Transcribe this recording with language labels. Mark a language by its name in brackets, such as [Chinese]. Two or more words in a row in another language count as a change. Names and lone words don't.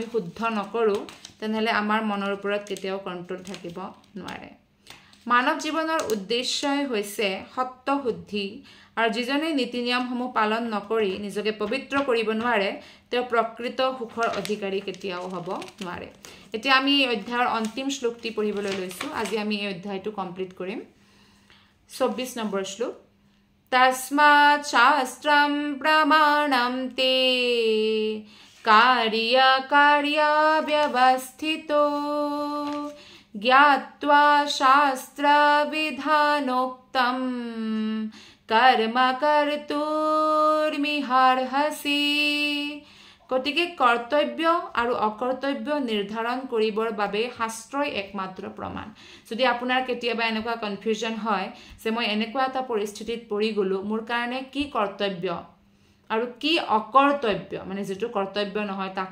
[Assamese] শুদ্ধ নকৰো তেনেহলে আমাৰ মনৰ ওপৰত কেতিয়াও কন্ট্ৰোল থাকিব নোৱাৰে মানৱ জীৱনৰ উদ্দেশ্যই হৈছে সত্য শুদ্ধি আৰু যিজনে নীতি নিয়মসমূহ পালন নকৰি নিজকে পবিত্ৰ কৰিব নোৱাৰে তেওঁ প্ৰকৃত সুখৰ অধিকাৰী কেতিয়াও হ'ব নোৱাৰে এতিয়া আমি এই অধ্যায়ৰ অন্তিম শ্লোকটি পঢ়িবলৈ লৈছো আজি আমি এই অধ্যায়টো কমপ্লিট কৰিম 24 নম্বৰ শ্লোক [Sanskrit] तस्मात् शास्त्रं प्रमाणं ते कार्यकार्याव्यवस्थितो ज्ञात्वा शास्त्रविधानोक्तं कर्म कर्तुर्मिहार्हसि [Assamese] গতিকে কৰ্তব্য আৰু অকৰ্তব্য নিৰ্ধাৰণ কৰিবৰ বাবে শাস্ত্ৰই একমাত্ৰ প্ৰমাণ যদি আপোনাৰ কেতিয়াবা এনেকুৱা কনফিউজন হয় যে মই এনেকুৱা এটা পৰিস্থিতিত পৰি গলো মোৰ কাৰণে কি কৰ্তব্য আৰু কি অকৰ্তব্য মানে যেটো কৰ্তব্য নহয় তাক